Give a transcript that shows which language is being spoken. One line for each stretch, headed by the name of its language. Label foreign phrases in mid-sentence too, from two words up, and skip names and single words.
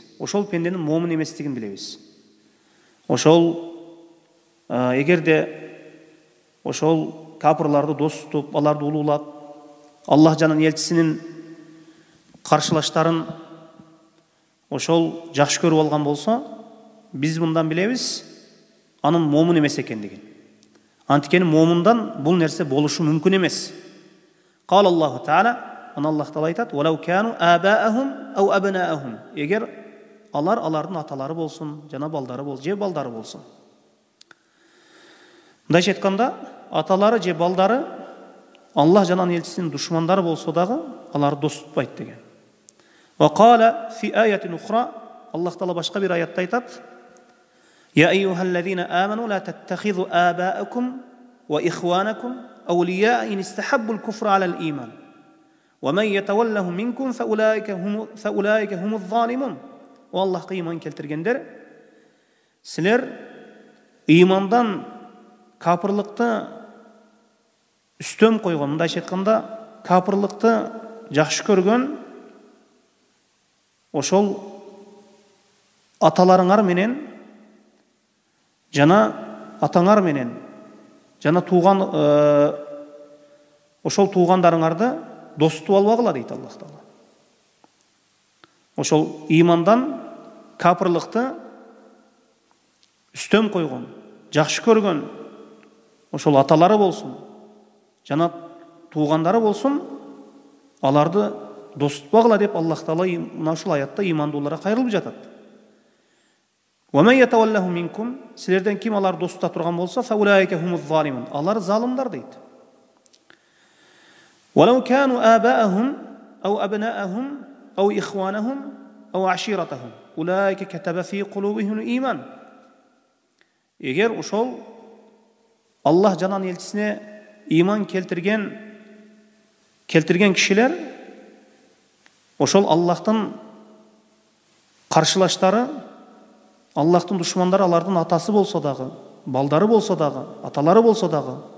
Kyrgyz: Ошол пенденин момун эместигин билебиз. Ошол эгерде ошол капырларды дос тутуп, аларды улуулап, Аллах жанын элчисинин каршылаштарын ошол жакшы көрүп алган болсо, биз мындан билебиз анын момун эмес экендигин. Анткени момундан бул нерсе болушу мүмкүн эмес.
Arabic: قال الله تعالى,
Kyrgyz: Аллах Таала айтат:
Arabic: "ولو كانوا آباءهم أو أبناءهم",
Kyrgyz: эгер алардын аталары болсун, жана балдары болсун, же балдары болсун. Мындайча айтканда, аталары же балдары Аллах жанын элчисинин душмандары болсо дагы алар дос тутпайт деген.
Arabic: وقال في آية أخرى,
Kyrgyz: Аллах Таала башка бир аятта айтат:
Arabic: "يا أيها الذين آمنوا لا تتخذوا آباءكم وإخوانكم أولياء إن استحبوا الكفر على الإيمان. ومن يتولهم منكم فأولئك هم الظالمون."
Kyrgyz: О Аллахка иман келтиргендер, силер имандан капырлыкты үстөм койгон, мындайча айтканда, капырлыкты жакшы көргөн ошол аталарыңар менен жана атаңар менен жана ошол туугандарыңарды дос тутуп албагыла дейт Аллах Таала. Ошол имандан капырлыкты үстөм койгон, жакшы көргөн ошол аталары болсун, жана туугандары болсун, аларды дос тутпагыла деп Аллах Таала мына ушул аятта имандууларга кайрылып жатат.
Arabic: ومن يتولهم منكم,
Kyrgyz: силерден ким алар дос тута турган болсо,
Arabic: فأولئك هم الظالمون,
Kyrgyz: алар залымдар дейт.
Arabic: ولو كانوا آباءهم أو أبناءهم أو إخوانهم أو عشيرتهم أولئك كتب في قلوبهم الإيمان.
Kyrgyz: Егер ошол Аллах жанан элчисине иман келтирген кишилер, ошол Аллахтын каршылаштары, Аллахтын душмандары алардын атасы болсо дагы, балдары болсо дагы, аталары болсо дагы,